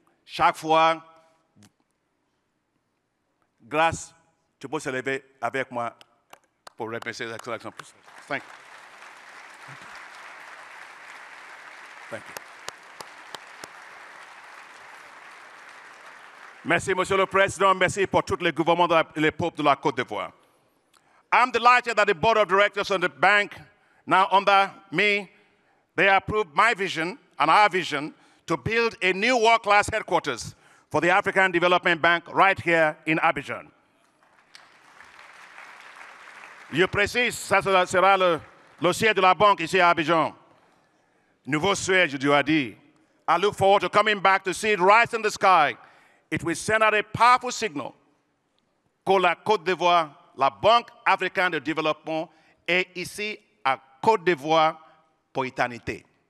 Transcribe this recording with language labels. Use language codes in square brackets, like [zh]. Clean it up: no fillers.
[fr] Chaque fois, grâce, tu peux se lever avec moi pour remercier l'excellence. [en] Thank you. Thank you. [fr] Merci, Monsieur le Président. Merci pour tous les gouvernements et les peuples de la Côte d'Ivoire. [en] I'm delighted that the board of directors of the bank, now under me, they approved my vision and our vision to build a new world-class headquarters for the African Development Bank right here in Abidjan. [fr] Je précise, ça sera le siège de la banque ici à Abidjan. Nouveau siège, je dois dire. [en] I look forward to coming back to see it rise in the sky. It will send out a powerful signal [fr] que la Côte d'Ivoire, la Banque africaine de développement, est ici à Côte d'Ivoire pour éternité.